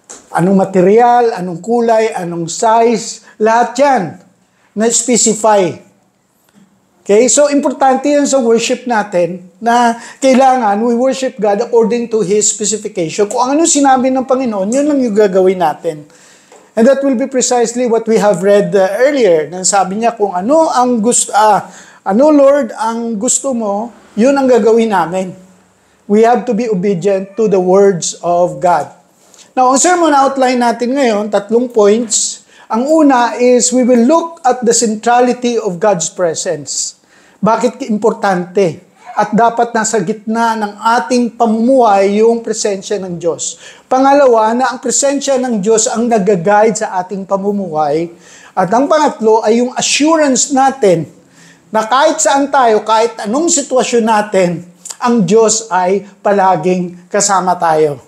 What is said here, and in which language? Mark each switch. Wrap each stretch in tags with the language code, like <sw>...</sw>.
<tl>Anong material, anong kulay, anong size, lahat yan na-specify. Okay? So, importante yan sa worship natin na kailangan</tl> <en>we worship God according to His specification.</en> <tl>Kung ano sinabi ng Panginoon, yun lang yung gagawin natin.</tl> <en>And that will be precisely what we have read earlier.</en> <tl>Nang sabi niya kung ano ang gusto, Lord, ang gusto mo, yun ang gagawin namin.</tl> <en>We have to be obedient to the words of God. Now,</en> <tl>ang sermon outline natin ngayon,</tl> <en>3 points.</en> <tl>Ang una</tl> <en>is we will look at the centrality of God's presence.</en> <tl>Bakit importante? At dapat nasa gitna ng ating pamumuhay yung presensya ng Diyos. Pangalawa, na ang presensya ng Diyos ang nag-guide sa ating pamumuhay. At ang pangatlo ay yung assurance natin na kahit saan tayo, kahit anong sitwasyon natin, ang Diyos ay palaging kasama tayo.</tl>